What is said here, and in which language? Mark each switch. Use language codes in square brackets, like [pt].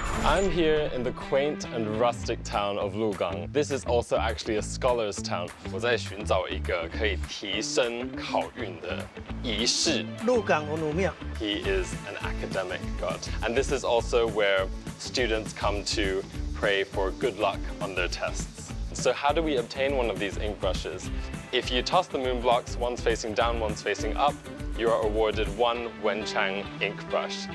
[en] I'm here in the quaint and rustic town of Lugang. This is also actually a scholar's town. [zh] 我在寻找一个可以提升考运的仪式。鹿港文武庙。 [en] He is an academic god. And this is also where students come to pray for good luck on their tests. So how do we obtain one of these ink brushes? If you toss the moon blocks, one's facing down, one's facing up, you are awarded one Wenchang ink brush.